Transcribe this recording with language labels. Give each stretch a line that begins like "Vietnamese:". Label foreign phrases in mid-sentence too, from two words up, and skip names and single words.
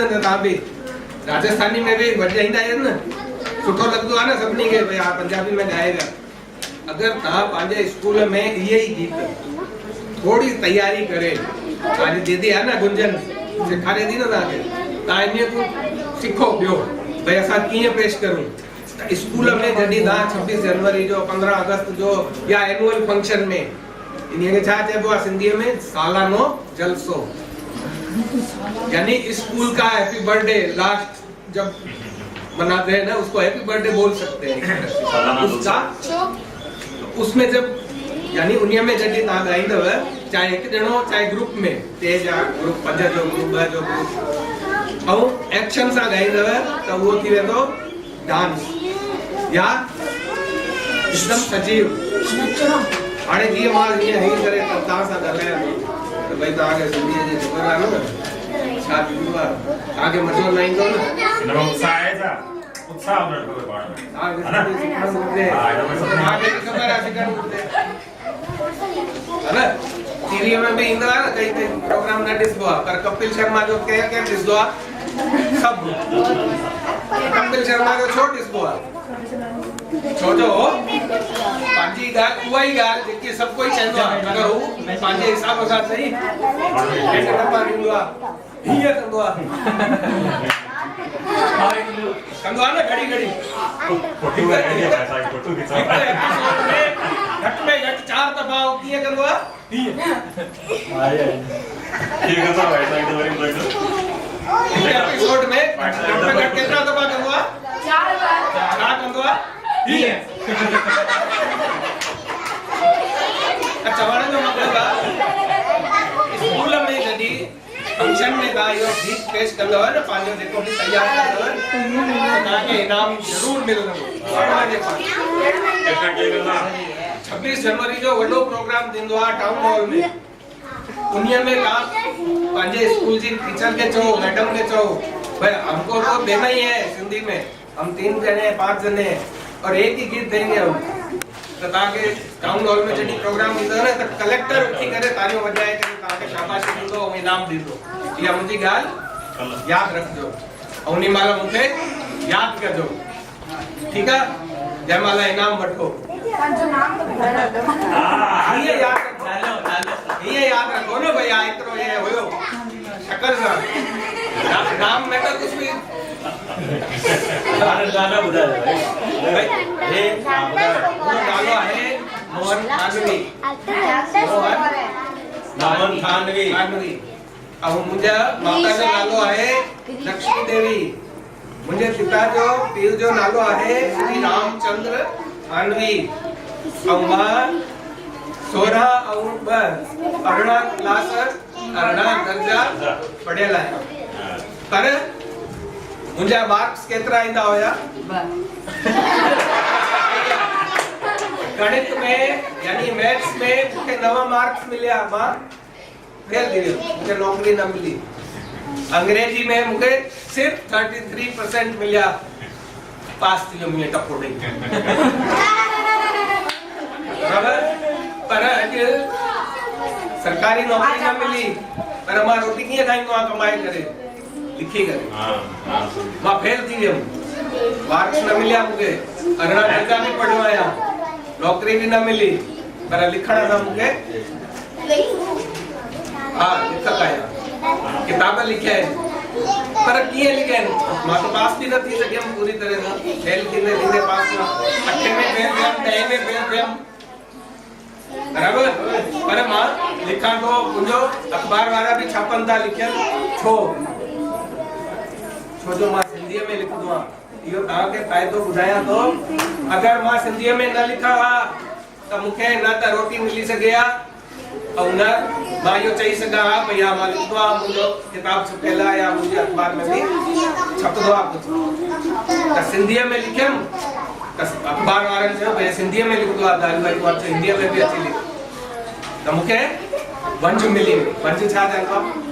Sindhi: तव्हां बि राजस्थानी में बि वॼाईंदा आहियो न, सुठो लॻंदो आहे न सभिनी खे, भई हा पंजाबी में ॻाएगा। अगरि तव्हां पंहिंजे स्कूल में इहे ई गीत थोरी तयारी करे, तव्हांजी दीदी आहे न गुंजन, सेखारे थी न तव्हांखे, तव्हां इन को सिखो ॿियो भई असां कीअं पेश करूं। त स्कूल में जॾहिं तव्हां 26 जनवरी जो, 15 अगस्त जो या एनुअल फंक्शन में, इन खे छा चइबो आहे सिंधीअ में? सालानो जलसो।
Hindi: यानी स्कूल का
English: happy birthday
Hindi: लास्ट जब मनाते हैं ना, उसको
English: happy birthday
Hindi: बोल सकते हैं उसका। उसमें जब यानी
Sindhi: उन्हीअ में जॾहिं तव्हां ॻाईंदव, चाहे हिकु ॼणो चाहे ग्रुप में, 3 जा ग्रुप, 5 जो ग्रुप, 2 जो ग्रुप, ऐं एक्शन सां ॻाईंदव त उहो थी वेंदो डांस या एकदम सजीव। हाणे जीअं मां हीअं ही करे तव्हां सां ॻाल्हायां त भई तव्हांखे सिंधीअ जी ख़बर आहे न, छा थींदो आहे, तव्हांखे मज़ो न ईंदो न? उत्साह आहे छा? उत्साह हुजणु खपे पाण में, तव्हांखे ख़बर आहे सिखणु घुरिजे,
Hindi: है न?
Sindhi: टीवी में भी ईंदो आहे न, कई प्रोग्राम न ॾिसबो आहे, पर कपिल शर्मा जो केरु ॾिसंदो आहे? सभु। कपिल शर्मा जो छो ॾिसबो आहे? छो जो पंहिंजी ॻाल्हि उहा ई ॻाल्हि जेकी सभु कोई चवंदो आहे अगरि हू पंहिंजे हिसाब सां सही हेठि न पाड़ींदो आहे हीअं कंदो आहे कंदो आहे न घड़ी घड़ी
Hindi: फोटो खींचे ऐसा फोटो खींचा
Sindhi: एपिसोड में घटि में घटि 4 दफ़ा हू कीअं कंदो आहे हीअं
Hindi: ठीक है सर ऐसा एक बार बोल
Sindhi: हिकु एपिसोड में घटि में घटि केतिरा दफ़ा कंदो आहे 4 बार छा कंदो आहे हीअं चवण जो मतिलबु आहे स्कूल में जॾहिं फंक्शन में तव्हां इहो गीत पेश कंदव न पंहिंजो जेको बि तयारु कंदव त तव्हांखे इनाम ज़रूरु मिलंदो
Hindi: ऐसा क्या करना
Sindhi: 26 जनवरी जो वॾो प्रोग्राम थींदो आहे टाउन हॉल में उन्हीअ में तव्हां पंहिंजे स्कूल जी टीचर खे चओ मैडम खे चओ भाई
Hindi: हमको तो देना ही है सिंधी में हम 3 जने 5 जने और एक ही गीत देंगे हम तो ताकि
Sindhi: टाउन हॉल में जॾहिं प्रोग्राम थींदो न त कलेक्टर उथी करे तालियूं वॼाए करे तव्हांखे शाबाशी ॾींदो ऐं इनाम ॾींदो इहा मुंहिंजी ॻाल्हि यादि रखिजो ऐं उन महिल मूंखे यादि कजो ठीकु आहे जंहिं महिल इनाम वठो हीअं यादि रखो न भई एतिरो इहे हुयो शक्ल सां नाम में त कुझु बि
Hindi: गाना बुधा है भाई ये
Sindhi: नालो आहे मोहन खानवी नामन खानवी ऐं मुंहिंजा माता जो नालो आहे लक्ष्मी देवी मुंहिंजे पिता जो पीउ जो नालो आहे श्री रामचंद्र खानवी ऐं मां 16 ऐं 2 अरिड़हं क्लास 18 दर्जा पढ़ियल आहियां पर मुंहिंजा मार्क्स केतिरा ईंदा हुया गणित में यानी मैथ्स में मूंखे 9 मार्क्स मिलिया मां फेल थी वियो मूंखे नौकरी न मिली अंग्रेजी में मूंखे सिर्फ 33% मिलिया पास थी वियो मुंहिंजे टपो ॾेई बराबर पर अॼु सरकारी नौकरी न मिली पर मां रोटी कीअं खाईंदो आहियां कमाए करे लिखी करे मां फेल थी वियुमि मार्क्स न मिलिया मूंखे 18 दर्जा में पढ़ियो आहियां नौकरी भी न मिली पर लिखण सां मूंखे हाँ लिखत आहियां किताब लिखिया आहिनि पर कीअं लिखिया आहिनि मां तो पास भी न थी सघियमि पूरी तरह सां फेल थींदे थींदे पास न 8 में फेल थियमि 10 में फेल थियमि बराबर पर मां लिखां तो मुंहिंजो अखबार वारा भी छापनि था लिखियल छो जो मां सिंधीअ में लिखंदो आहियां इहो तव्हांखे फ़ाइदो ॿुधायां थो अगरि मां सिंधीअ में न लिखां हा त मूंखे न त रोटी मिली सघे हा ऐं न मां इहो चई सघां हा भई हा मां लिखंदो आहियां मुंहिंजो किताब छपियल आहे या मुंहिंजे अखबार में बि छपंदो आहे कुझु त सिंधीअ में लिखियमि त अखबार वारनि चयो भई सिंधीअ में लिखंदो आहे दाल भाई मां हिंदीअ में बि अची लिख त मूंखे वंज मिली वंज छा चवंदो आहे